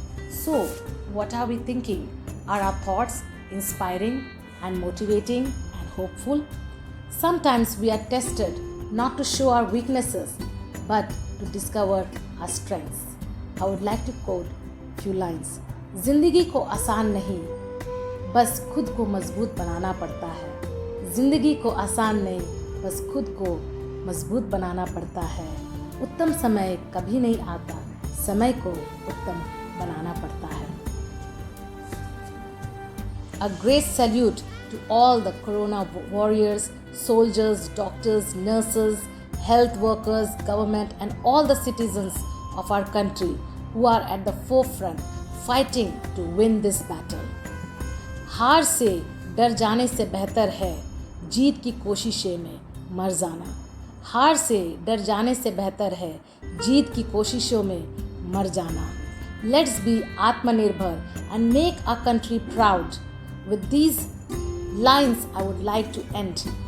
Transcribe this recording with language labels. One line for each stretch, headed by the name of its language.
English: So, what are we thinking? Are our thoughts inspiring and motivating and hopeful? Sometimes we are tested not to show our weaknesses, but to discover our strengths. I would like to quote few lines.
Hindi: जिंदगी को आसान नहीं, बस खुद को मजबूत बनाना पड़ता है. जिंदगी को आसान नहीं, बस खुद को मजबूत बनाना पड़ता है. उत्तम समय कभी नहीं आता, समय को उत्तम बनाना पड़ता है.
English: A great salute to all the corona warriors, soldiers, doctors, nurses, health workers, government and all the citizens of our country who are at the forefront fighting to win this battle.
Hindi: हार से डर जाने से बेहतर है जीत की कोशिशें में मर जाना. हार से डर जाने से बेहतर है जीत की कोशिशों में मर जाना.
English: Let's be Aatmanirbhar and make our country proud. With these lines, I would like to end.